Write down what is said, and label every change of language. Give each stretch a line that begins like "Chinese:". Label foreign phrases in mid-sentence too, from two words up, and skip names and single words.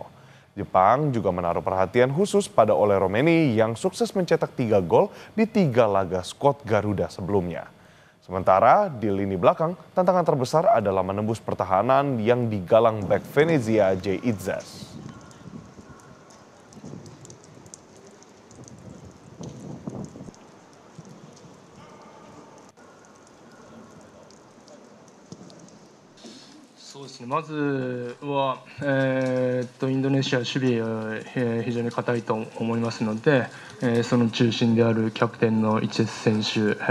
Indonesian: Jepang juga menaruh perhatian khusus pada Ole Romeni yang sukses mencetak 3 gol di 3 laga skuad Garuda sebelumnya. Sementara di lini belakang, tantangan terbesar adalah menembus pertahanan yang digalang bek Venezia J. Itzas.
Japanese: そうですね、まずは、インドネシア守備は、非常に堅いと思いますので、その中心であるキャプテンのイチェス選手、